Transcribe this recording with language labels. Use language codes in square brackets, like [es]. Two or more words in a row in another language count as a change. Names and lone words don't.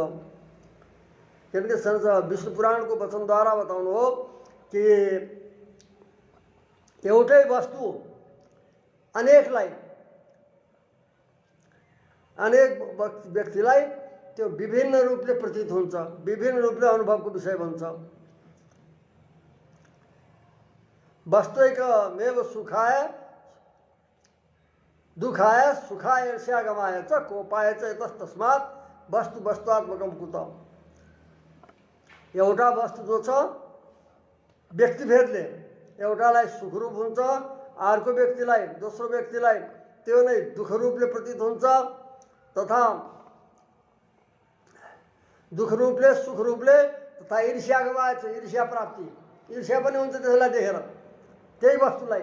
[ne] किनकि विष्णु पुराणको वचनद्वारा बताउनु हो कि एउटै वस्तु अनेक व्यक्तिलाई त्यो विभिन्न रूपले प्रतीत हुन्छ विभिन्न रूपले अनुभवको विषय बन्छ। [sa] वस्तुकमेव सुखाय दुखाय सुखाय ईर्ष्यागमाय च कोपाय च तस्मात् वस्तु वस्तुआत्मकम कुत। [ne] एउटा वस्तु जो छ व्यक्तिभेदले एउटालाई सुखरूप हुन्छ अर्को व्यक्तिलाई दोस्रो व्यक्तिलाई त्यो नै दुःखरूपले प्रतीत हुन्छ तथा दुःखरूपले सुखरूपले तथा ईर्ष्यागमाय छ ईर्ष्या प्राप्ति ईर्ष्या पनि हुन्छ त्यसलाई देखेर त्यही वस्तुलाई।